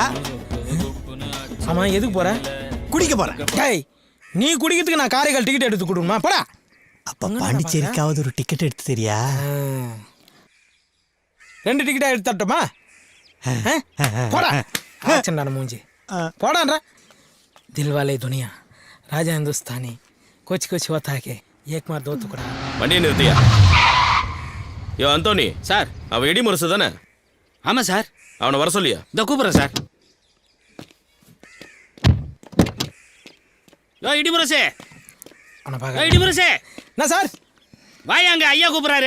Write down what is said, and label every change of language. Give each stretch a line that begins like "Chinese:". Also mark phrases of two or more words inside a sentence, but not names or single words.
Tamil: ஆமா எதுக்கு போற? குடிக்க போறேன். டேய் நீ குடிக்கிறதுக்கு நான் காரைக்கால் டிக்கெட் எடுத்து கொடுக்கணுமா? போடா. அப்ப பாண்டிச்சேரிக்காவது ஒரு டிக்கெட் எடுத்து தெரியா? 2 டிக்கெட்டா எடுத்து தட்டுமா? போடா. ஆச்சண்டான மூஞ்சி போடான்ற.
Hindi: दिलवाले दुनिया राजा हिंदुस्तानी कुछ कुछ होता है कि एक मार दो टुकड़ा.
Tamil: வண்டியை நிறுத்தியா? யோ அந்தோனி சார், அவன் இடி முரசு தானே? ஆமாம் சார். அவனை வர சொல்லியா? இந்த கூப்பிட்றேன் சார். யோ இடிமுரசே, அவனை பார்க்க இடிமுரசே என்ன சார்? வாயா, அங்க ஐயா கூப்பிட்றாரு